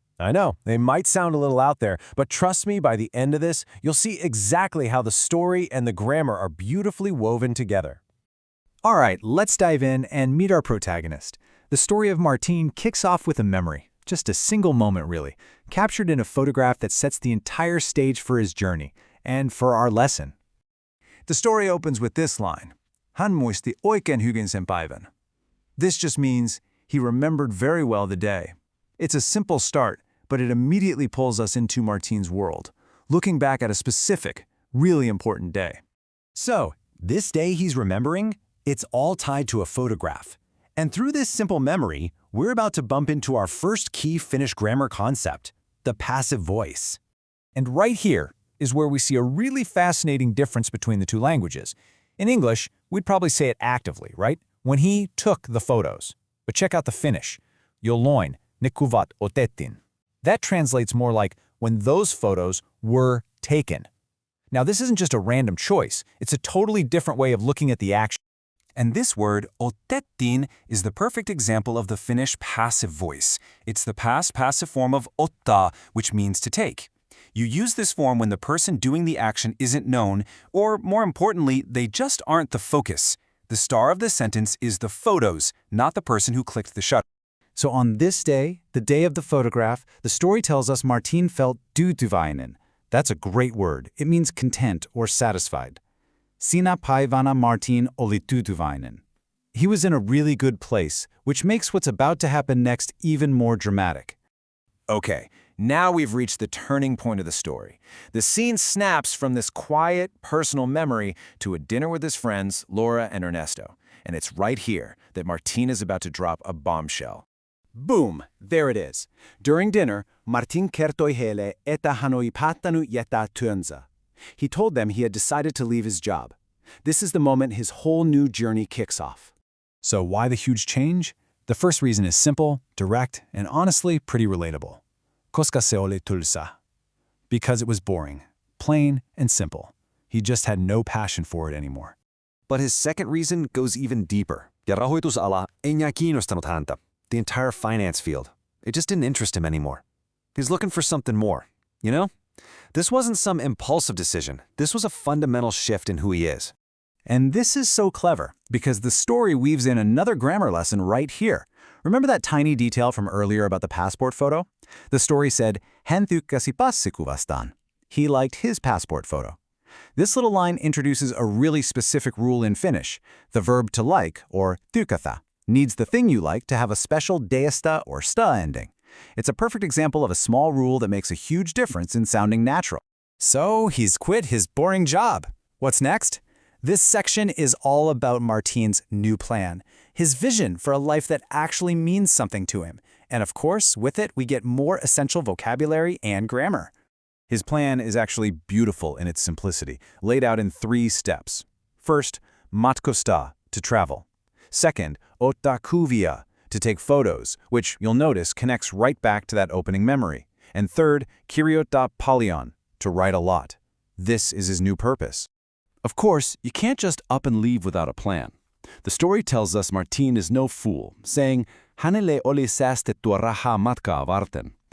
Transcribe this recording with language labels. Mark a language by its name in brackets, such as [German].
[English] I know, they might sound a little out there, but trust me, by the end of this, you'll see exactly how the story and the grammar are beautifully woven together. All right, let's dive in and meet our protagonist. The story of Martin kicks off with a memory, just a single moment really, captured in a photograph that sets the entire stage for his journey and for our lesson. The story opens with this line, [Finnish] "Hän muisti oikein hyvin sen päivän." [English] This just means he remembered very well the day. It's a simple start, but it immediately pulls us into Martin's world, looking back at a specific, really important day. So, this day he's remembering, it's all tied to a photograph. And through this simple memory, we're about to bump into our first key Finnish grammar concept, the passive voice. And right here is where we see a really fascinating difference between the two languages. In English, we'd probably say it actively, right? When he took the photos. But check out the Finnish. [Finnish] Jolloin ne kuvat otettiin. [English] That translates more like when those photos were taken. Now, this isn't just a random choice. It's a totally different way of looking at the action. And this word, otettiin, is the perfect example of the Finnish passive voice. It's the past passive form of ottaa, which means to take. You use this form when the person doing the action isn't known, or more importantly, they just aren't the focus. The star of the sentence is the photos, not the person who clicked the shutter. So on this day, the day of the photograph, the story tells us Martin felt tyytyväinen. That's a great word. It means content or satisfied. [Finnish] Sinä päivänä Martin oli tyytyväinen. [English] He was in a really good place, which makes what's about to happen next even more dramatic. Okay, now we've reached the turning point of the story. The scene snaps from this quiet, personal memory to a dinner with his friends, Laura and Ernesto. And it's right here that Martin is about to drop a bombshell. Boom! There it is. During dinner, [Finnish] Martin kertoi heille, että hän oli päättänyt jättää työnsä. [English] He told them he had decided to leave his job. This is the moment his whole new journey kicks off. So why the huge change? The first reason is simple, direct, and honestly pretty relatable. [Finnish] Koska se oli tylsä. [English] Because it was boring, plain and simple. He just had no passion for it anymore. But his second reason goes even deeper. [Finnish] Ja rahoitusala ei enää kiinnostanut häntä. [English] The entire finance field. It just didn't interest him anymore. He's looking for something more, you know? This wasn't some impulsive decision. This was a fundamental shift in who he is. And this is so clever, because the story weaves in another grammar lesson right here. Remember that tiny detail from earlier about the passport photo? The story said, [Finnish] hän tykkäsi passikuvastaan. [English] He liked his passport photo. This little line introduces a really specific rule in Finnish. The verb to like, or tykätä, needs the thing you like to have a special deista or sta ending. It's a perfect example of a small rule that makes a huge difference in sounding natural. So he's quit his boring job. What's next? This section is all about Martin's new plan, his vision for a life that actually means something to him. And of course, with it, we get more essential vocabulary and grammar. His plan is actually beautiful in its simplicity, laid out in 3 steps. First, matkustaa, to travel. Second, [Finnish] ottaa kuvia, [English] to take photos, which you'll notice connects right back to that opening memory. And third, [Finnish] kirjoittaa paljon, [English] to write a lot. This is his new purpose. Of course, you can't just up and leave without a plan. The story tells us Martin is no fool, saying, [Finnish] hänelle oli säästettyä rahaa matkaa varten.